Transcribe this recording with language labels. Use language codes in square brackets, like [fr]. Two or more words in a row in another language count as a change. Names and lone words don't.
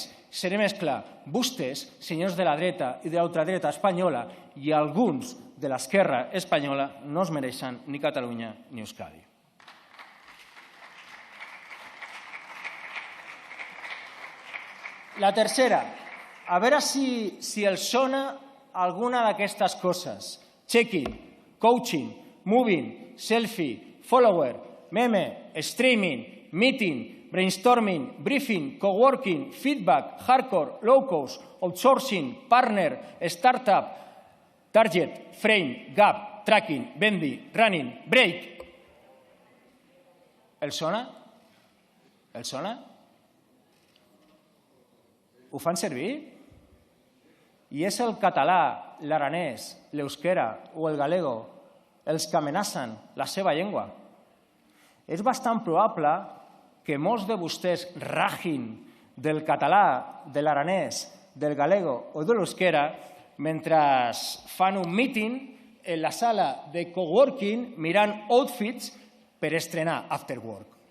[ca] Seré més clar, vostès, senyors de la dreta i de l'ultradreta espanyola i alguns de l'esquerra espanyola, no es mereixen ni Catalunya ni Euskadi. La tercera, a veure si els sona alguna d'aquestes coses. [en] Check-in, coaching, moving, selfie, follower, meme, streaming, meeting, brainstorming, briefing, coworking, feedback, hardcore, low-cost, outsourcing, partner, startup, target, frame, gap, tracking, bendy, running, break. [ca] Els sona? Els sona? Ho fan servir? I és el català, l'aranès, l'euskera o el galego els que amenacen la seva llengua. És bastant probable que molts de vostès ragin del català, de l'aranès, del galego o de l'euskera mentre fan un meeting en la sala de coworking mirant outfits per estrenar [en] After Work.